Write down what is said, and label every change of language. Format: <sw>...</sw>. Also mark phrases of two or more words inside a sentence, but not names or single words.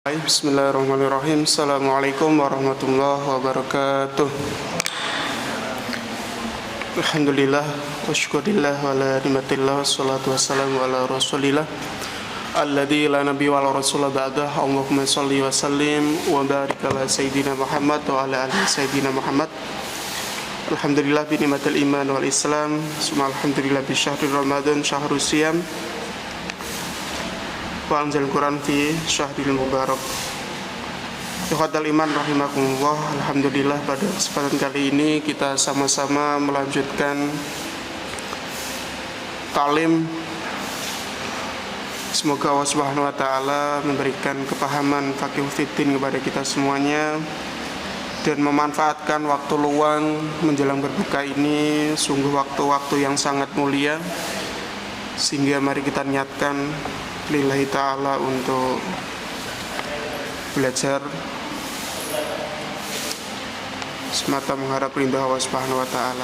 <ar>بسم الله الرحمن الرحيم. السلام عليكم ورحمة الله وبركاته. الحمد لله والشكر لله ولا نعمة إلا لله والصلاة والسلام على رسول الله الذي لا نبي ولا رسول بعده. اللهم صل وسلم وبارك على سيدنا محمد وعلى آل سيدنا محمد. الحمد لله بنعمة الإيمان والإسلام ثم الحمد لله بشهر رمضان شهر الصيام وأنزل القرآن في الشهر المبارك. إخوة الإيمان رحمكم الله.</ar> <id>Alhamdulillah pada kesempatan kali ini kita sama-sama melanjutkan talim. Semoga</id> <ar>الله سبحانه وتعالى</ar> <id>memberikan kepahaman</id> <ar>فقه في الدين</ar> <id>kepada kita semuanya dan memanfaatkan waktu luang menjelang berbuka ini sungguh waktu-waktu yang sangat mulia, sehingga mari kita niatkan</id> <ar>لله تعالى</ar> <id>untuk belajar semata mengharap ridha</id> <ar>الله سبحانه وتعالى.</ar>